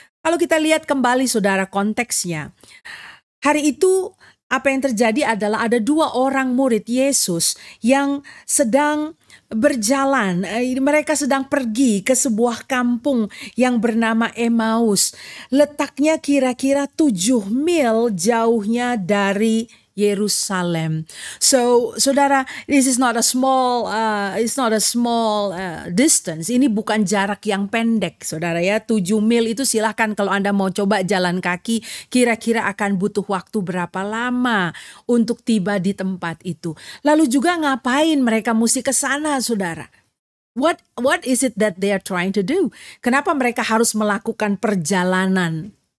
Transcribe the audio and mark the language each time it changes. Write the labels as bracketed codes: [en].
[id] Kalau kita lihat kembali saudara konteksnya, hari itu apa yang terjadi adalah ada 2 orang murid Yesus yang sedang berjalan. Mereka sedang pergi ke sebuah kampung yang bernama Emmaus. Letaknya kira-kira 7 mil jauhnya dari Yerusalem. [en] So, saudara, this is not a small, distance. [id] Ini bukan jarak yang pendek, saudara ya. 7 mil itu silahkan kalau Anda mau coba jalan kaki, kira-kira akan butuh waktu berapa lama untuk tiba di tempat itu. Lalu juga ngapain mereka mesti ke sana, saudara? [en] What is it that they are trying to do? [id] Kenapa mereka harus melakukan perjalanan?